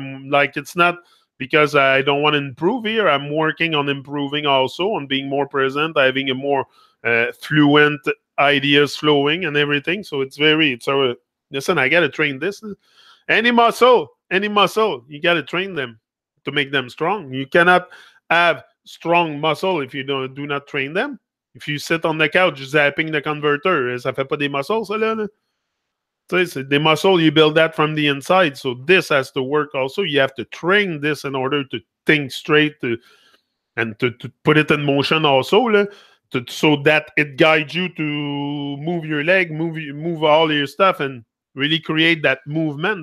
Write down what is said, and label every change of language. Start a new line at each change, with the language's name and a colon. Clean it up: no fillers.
English: I'm like, it's not because I don't want to improve here. I'm working on improving also, on being more present, having a more fluent ideas flowing and everything. So listen, I got to train this. Any muscle, you got to train them to make them strong. You cannot have strong muscle if you do not train them. If you sit on the couch zapping the converter,
French: ça fait pas des muscles, ça, là?
English: The muscle, you build that from the inside. So this has to work also. You have to train this in order to think straight and to put it in motion also, so that it guides you to move your leg, move all your stuff, and really create that movement.